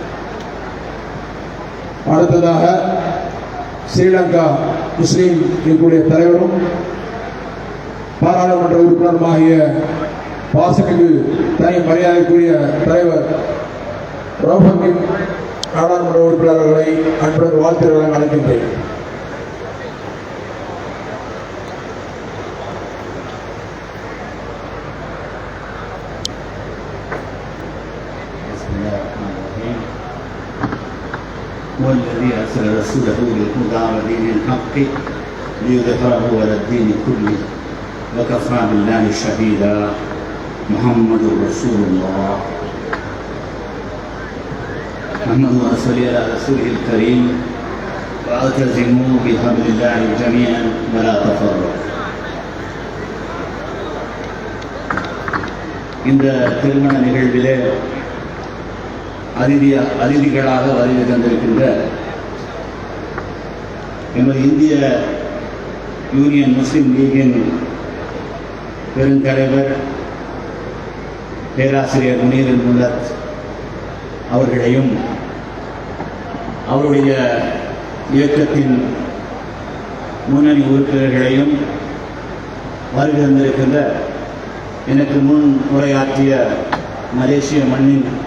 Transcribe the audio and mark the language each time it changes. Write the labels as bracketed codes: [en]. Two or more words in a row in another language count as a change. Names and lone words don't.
[ta] அடுத்ததாக ஸ்ரீலங்கா முஸ்லீம் லீக்குடைய தலைவரும் பாராளுமன்ற உறுப்பினருமாகிய பாசமிகு தனி மரியாதைக்குரிய தலைவர் ரோஹங்கின் நாடாளுமன்ற உறுப்பினர்களை அன்புடன் வாழ்த்துக்களை அழைக்கின்றேன். [ar] هو الذي أرسل رسوله بالهدى ودين الحق ليظهره على الدين كله وكفى بالله شهيدا. محمد رسول الله. محمد وصلي على رسوله الكريم واعتصموا بحبل الله جميعا ولا تفرقوا. [ta] இந்த திருமண நிகழ்விலே அதிதிகளாக வருகை தந்திருக்கின்ற எமது இந்திய யூனியன் முஸ்லிம் லீகின் பெருந்தலைவர் பேராசிரியர் முனீர் முல்லத் அவர்களையும் அவருடைய இயக்கத்தின் முன்னணி உறுப்பினர்களையும் வருகை தந்திருக்கின்ற எனக்கு முன் உரையாற்றிய மலேசிய மண்ணின்